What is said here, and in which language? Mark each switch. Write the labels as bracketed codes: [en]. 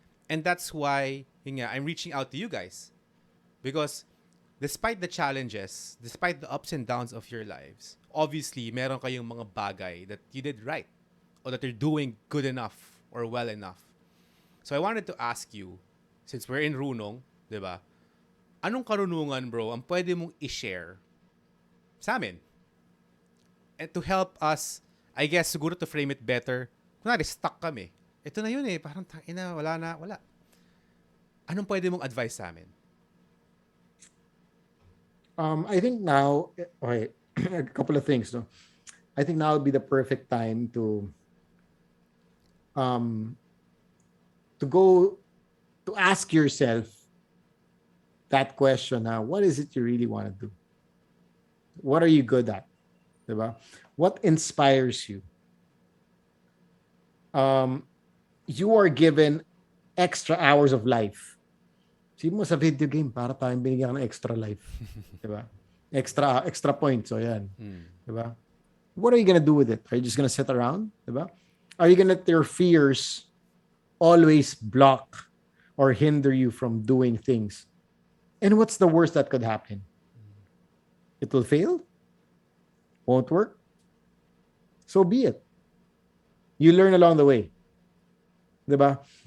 [en] And that's why, [tl] yun nga, [en] I'm reaching out to you guys. Because despite the challenges, despite the ups and downs of your lives, obviously, [tl] meron kayong mga bagay [en] that you did right or that you're doing good enough or well enough. So I wanted to ask you, since we're in Runong, di ba? [tl] Anong karunungan, bro, ang pwede mong i-share sa amin? [en] And to help us, I guess, [tl] siguro [en] to frame it better, [tl] kunwari, [en] stuck kami. [tl] Ito na yun eh, parang tangina, wala. Anong pwede mong advice sa amin? [en] I think now, okay, a couple of things. No, I think now would be the perfect time um, to go to ask yourself that question. What is it you really want to do? What are you good at? Diba? What inspires you? You are given extra hours of life. [tl] Sabi mo sa video game, para tayong binigyan ka ng [en] extra life. Diba? Extra points. So, yan. Diba? What are you gonna do with it? Are you just gonna sit around? Diba? Are you gonna let your fears always block or hinder you from doing things? And what's the worst that could happen? It will fail? Won't work? So be it. You learn along the way. Diba?